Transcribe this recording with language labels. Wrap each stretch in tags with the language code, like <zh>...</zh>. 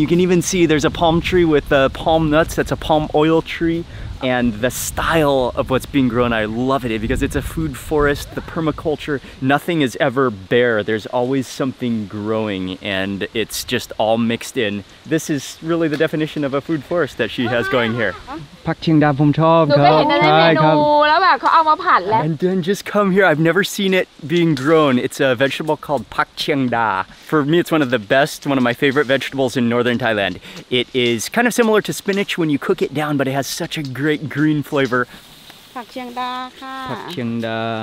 <en>You can even see there's a palm tree with palm nuts. That's a palm oil tree. And the style of what's being grown, I love it because it's a food forest, the permaculture. Nothing is ever bare. There's always something growing, and it's just all mixed in. This is really the definition of a food forest that she has going here.</en> <th>ผักเชียงดาผมชอบครับ ใช่ครับ แล้วแบบเขาเอามาผัดแล้ว</th> <en>And then just come here. I've never seen it being grown. It's a vegetable called pak chiang da. For me, it's one of the best, one of my favorite vegetables in northern Thailand. It is kind of similar to spinach when you cook it down, but it has such a great green flavor.</en> <th>ผักเชียงดาค่ะ</th> <en>Pak chiang da.</en>